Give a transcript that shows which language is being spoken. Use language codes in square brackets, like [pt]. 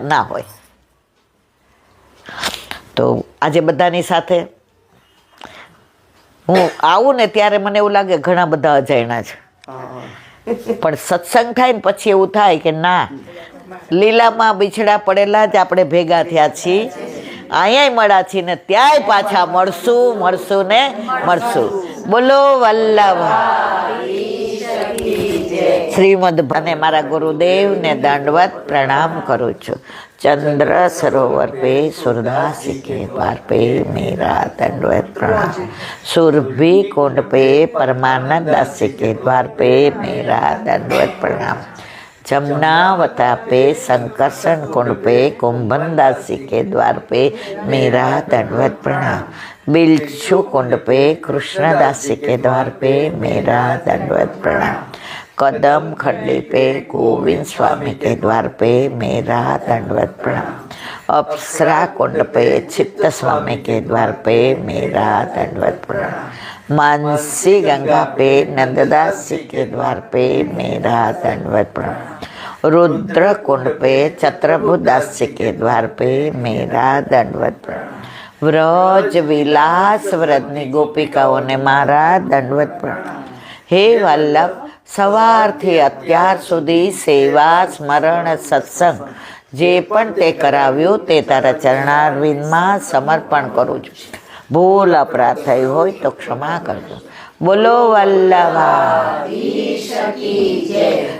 [gu] ના હોય. તો આજે બધાની સાથે હું આવું ને ત્યારે મને એવું લાગે ઘણા બધા અજાણ્યા છે, પણ સત્સંગ થાય ને પછી એવું થાય કે ના, લીલામાં બિછડા પડેલા જ આપણે ભેગા થયા છીએ, અહીંયા મળ્યા છીએ ને ત્યાંય પાછા મળશું ને મળશું. બોલો વલ્લભ શ્રીમદ અને મારા ગુરુદેવને દંડવત પ્રણામ કરું છું. [hi] चंद्र सरोवर पे सुरदासी के द्वार पे मेरा दंडवत प्रणाम. सुरभि कुंड पे परमानंद दासी के द्वार पे मेरा दंडवत प्रणाम. जमुनावता पे संकर्षण कुंड पे कुंभन दासी के द्वार पे मेरा दंडवत प्रणाम. बिलछू कुंड पे कृष्णदासी के द्वार पे मेरा दंडवत प्रणाम. कदम खंडी पे गोविंद स्वामी के द्वार पे मेरा दंडवत प्रणाम. अप्सरा कुंड पे चित्त स्वामी के द्वार पे मेरा दंडवत प्रणाम. मानसी गंगा पे नंददास जी के द्वार पे मेरा दंडवत प्रणाम. रुद्र कुंड पे छत्रभुदास जी के द्वार पे मेरा दंडवत प्रणाम. व्रज विलास व्रतनी गोपिकाओं ने मारा दंडवत प्रणाम. [gu] हे वल्लभ, સવારથી અત્યાર સુધી સેવા સ્મરણ સત્સંગ જે પણ તે કરાવ્યું તે તારા ચરણારવિંદમાં સમર્પણ કરું છું. ભૂલ અપરાધ થઈ હોય તો ક્ષમા કરજો. બોલો વલ્લભાધીશ કી જય.